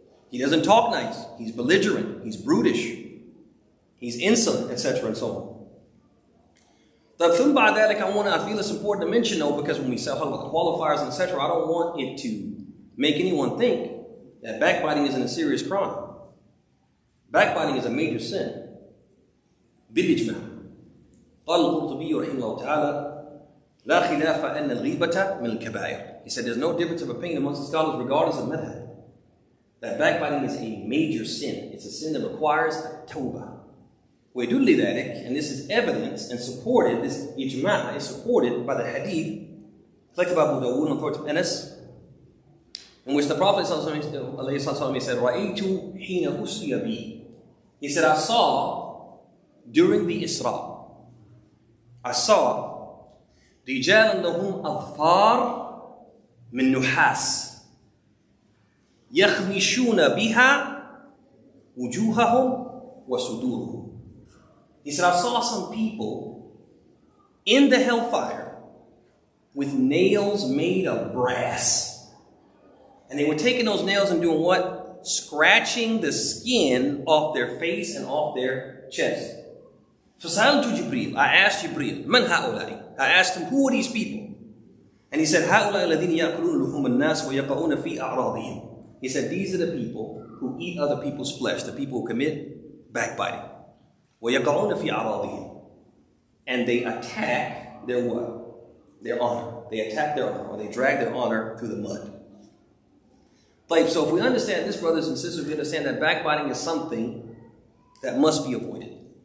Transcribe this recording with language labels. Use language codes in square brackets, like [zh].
[en] He doesn't talk nice. He's belligerent. He's brutish. He's insolent, etc. and so on. I feel it's important to mention, though, because when we talk about the qualifiers and etc., I don't want it to make anyone think that backbiting isn't a serious crime. Backbiting is a major sin. [ar] بالإجماع. قال القرطبي رحمه الله تعالى لا خلاف أن الغيبة من الكبائر. [en] He said there's no difference of opinion amongst the scholars regardless of madhab. That backbiting is a major sin. It's a sin that requires a tawbah. [ar] ويدل ذلك, [en] and this is evidence and supported, this ijma' is supported by the hadith collected by Abu Dawud and authority of Anas, in which the Prophet said, [ar] رَأَيْتُ حِينَ أُسْرِيَ بِي. [en] He said, I saw during the Isra, I saw [ar] رِجَالًا لَهُمْ أَظْفَارٌ مِنْ نُحَاسٍ يَخْمِشُونَ بِهَا وُجُوهَهُمْ وَصُدُورُهُمْ. [en] He said, I saw some people in the hellfire with nails made of brass. And they were taking those nails and doing what? Scratching the skin off their face and off their chest. [ar] فَسَأَلْتُ جِبْرِيلَ, [en] I asked Jibreel, [ar] مَنْ هَؤُلَاءِ? [en] I asked him, who are these people? And he said, [ar] هَؤُلَاءِ الَّذِينَ يَأْكُلُونَ لُحُومَ النَّاسِ وَيَقَعُونَ فِي أَعْرَاضِهِمْ. [en] He said, these are the people who eat other people's flesh, the people who commit backbiting. [ar] وَيَقَعُونَ فِي أَعْرَاضِهِمْ. [en] And they attack their what? Their honor. They attack their honor, or they drag their honor through the mud. So if we understand this, brothers and sisters, we understand that backbiting is something that must be avoided.